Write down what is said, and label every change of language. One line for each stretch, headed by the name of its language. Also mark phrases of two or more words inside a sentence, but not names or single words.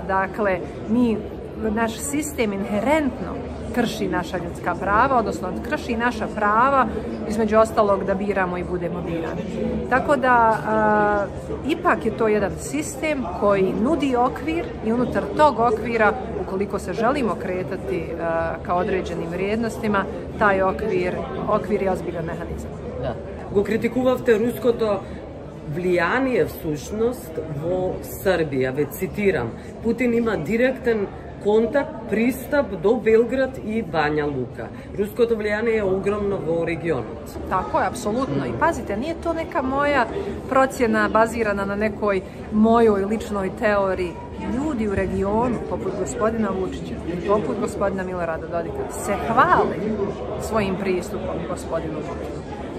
Bosnian: Dakle, naš sistem inherentno krši naša ljudska prava, odnosno krši naša prava, između ostalog da biramo i budemo birani. Tako da, ipak je to jedan sistem koji nudi okvir i unutar tog okvira, ukoliko se želimo kretati ka određenim vrijednostima, taj okvir je ozbiljan mehanizam.
Macedonian: Го критикувавте руското влијание всушност во Србија. Ве цитирам: Путин има директен контакт, пристап до Белград и Бanja Luka. Ruskото влијание je огромно во регионот.
Bosnian: Tako je, apsolutno. I pazite, nije to neka moja procjena bazirana na nekoj mojoj ličnoj teoriji. Ljudi u regionu, poput gospodina Vučića i poput gospodina Milorada Dodika, se hvale svojim pristupom gospodinu Vučiću.